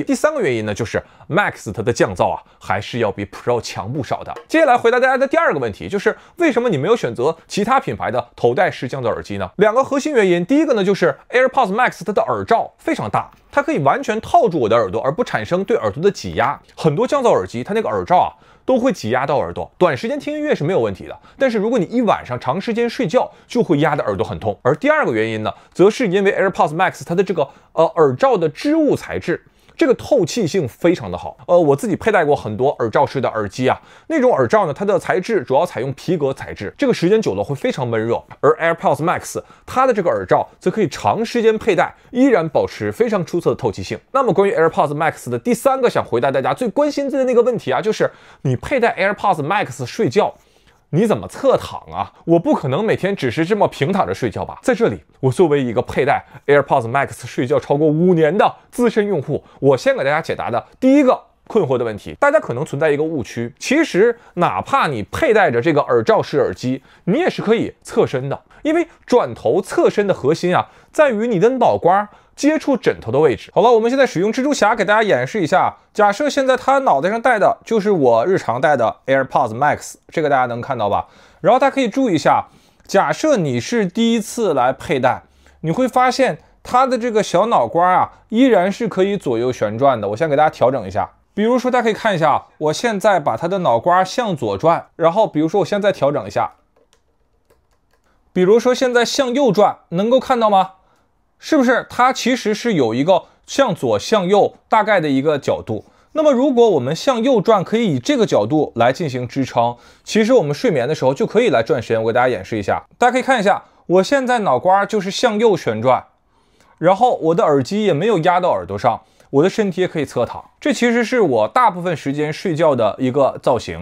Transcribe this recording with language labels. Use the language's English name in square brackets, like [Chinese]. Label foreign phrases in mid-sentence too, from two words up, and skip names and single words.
[Chinese] 第3個原因呢，就是 Max 它的降噪啊，還是要比 Pro 強不少的。接下來回答大家的第2個問題，就是為什麼你沒有選擇其他品牌的头戴式降噪耳机呢？2個核心原因，第一個呢，就是 AirPods Max 它的耳罩非常大，它可以完全套住我的耳朵，而不產生对耳朵的擠壓。很多降噪耳機它那個耳罩啊都會擠壓到耳朵，短時間聽音樂是沒有問題的，但是如果你一晚上長時間睡覺，就會壓得耳朵很痛。而第2個原因呢，則是因為 AirPods Max 它的這個耳罩的織物材質，這個透氣性非常的好。我自己佩戴過很多耳罩式的耳機啊，那種耳罩呢，它的材質主要採用皮革材質，這個時間久了會非常悶熱。而 AirPods Max 它的這個耳罩則可以長時間佩戴，依然保持非常出色的透氣性。那麼關於 AirPods Max 的第3個想回答大家最關心的那個問題啊，就是你佩戴 AirPods Max 睡覺，你怎麼側躺啊？我不可能每天只是這麼平躺着睡覺吧？在這裡，我作為一個佩戴 AirPods Max 睡覺超過5年的資深用戶，我先給大家解答的第一個困惑的問題。大家可能存在一個誤區，其實哪怕你佩戴着這個耳罩式耳機，你也是可以側身的，因為轉頭側身的核心啊，在於你的腦瓜接觸枕頭的位置。好了，我們現在使用蜘蛛俠給大家演示一下。假設現在他腦袋上戴的就是我日常戴的 AirPods Max， 這個大家能看到吧？然後大家可以注意一下，假設你是第一次來佩戴，你會發現它的這個小腦瓜啊，依然是可以左右旋轉的。我先給大家調整一下，比如說大家可以看一下，我現在把它的腦瓜向左轉，然後比如說我现在調整一下，比如說現在向右轉，能夠看到嗎？是不是它其實是有一個向左向右大概的一個角度？那麼如果我們向右轉，可以以這個角度來進行支撐，其實我們睡眠的時候就可以來轉身。我給大家演示一下，大家可以看一下，我現在腦瓜就是向右旋轉，然後我的耳機也沒有壓到耳朵上，我的身體也可以側躺，這其實是我大部分時間睡覺的一個造型。